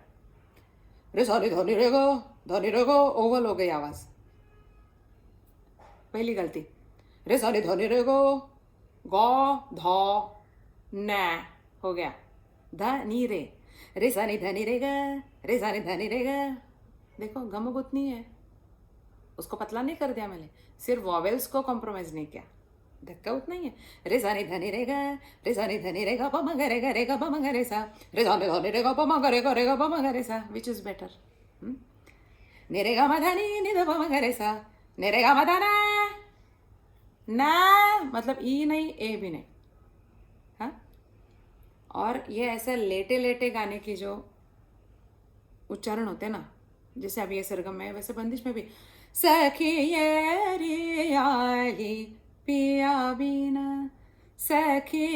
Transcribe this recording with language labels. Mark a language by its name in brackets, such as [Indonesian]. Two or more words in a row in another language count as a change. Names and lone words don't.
[Hindi] रे सा नि ध नि रे ग ओवल हो गई आवाज। पहली गलती। रे सा नि ध नि रे ग ध न हो गया ध नी रे सा नि ध नि रे सा नि ध नि रे ग। देखो गम उतनी है, उसको पतला नहीं कर दिया मैंने, सिर्फ वॉवेल्स को कॉम्प्रोमाइज नहीं किया, धक्का उतना ही है। रे सा नि ध नि रे ग प म ग रे ग प म ग रे सा। रे सा नि ध नि रे ग प म ग रे ग प म ग रे सा। [English] which is better? [Hindi] नि रे ग म ध नि ध प म ग रे सा। नि रे ग म ध ना मतलब ई नहीं ए भी नहीं। हाँ, और ये ऐसे लेटे लेटे गाने की जो उच्चारण होते हैं ना, जैसे अभी ये सरगम में है वैसे बंदिश में भी सखी ये रे आली पिया बीना सखी।